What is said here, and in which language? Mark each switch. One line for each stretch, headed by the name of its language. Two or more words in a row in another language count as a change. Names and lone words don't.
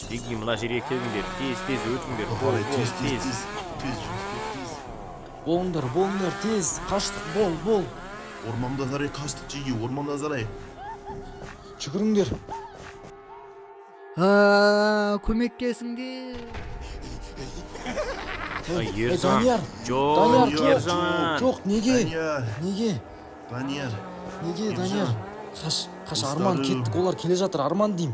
Kazakh: Теги мына жерге келіңдер, тез өтіңдер.
Russian: Давай,
Kazakh: Бол, тез. Болыңдар, тез, қаштық, бол. Ormanda zaray kaçtık Cigi, ormanda zaray. Жүгіріңдер. Көмектесіңдер. Ай, Ержан. Данияр. Жоқ, Данияр, Ержан. жоқ, неге? Данияр. Данияр? Қаш, Арман, кеттік, олар келе жатыр, Арман дейм.